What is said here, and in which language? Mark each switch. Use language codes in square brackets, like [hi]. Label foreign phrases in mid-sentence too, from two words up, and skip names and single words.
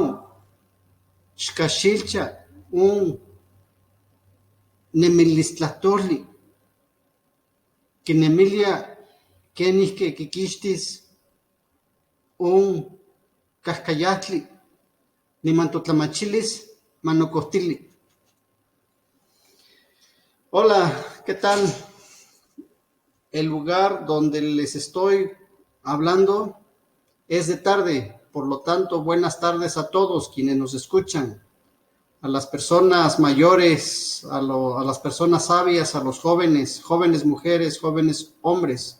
[nah] Xkaxilcha on nemilistlahtoli. Kinemilia kenihke kikixtis on kahkayahtli, niman totlamachilis manokohtili. [es] Hola, ¿qué tal? El lugar donde les estoy hablando es de tarde, por lo tanto, buenas tardes a todos quienes nos escuchan, a las personas mayores, a las personas sabias, a los jóvenes, jóvenes mujeres, jóvenes hombres.